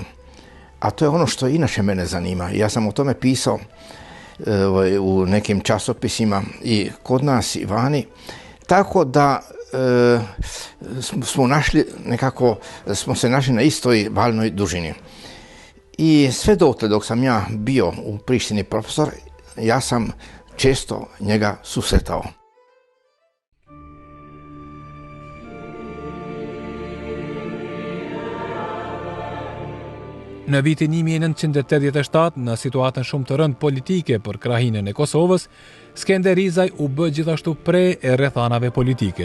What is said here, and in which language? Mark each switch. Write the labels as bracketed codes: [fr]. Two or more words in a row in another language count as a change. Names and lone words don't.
[hr] A to je ono što inače mene zanima. Ja sam o tome pisao u nekim časopisima i kod nas i vani. Tako da smo se našli na istoj valnoj dužini. I sve dotle dok sam ja bio u Prištini profesor, ja sam često njega susretao. [sq] Në vitin 1987, në situatën shumë të rëndë politike për krahinën e Kosovës, Skender Rizaj u bë gjithashtu pre e rrethanave politike.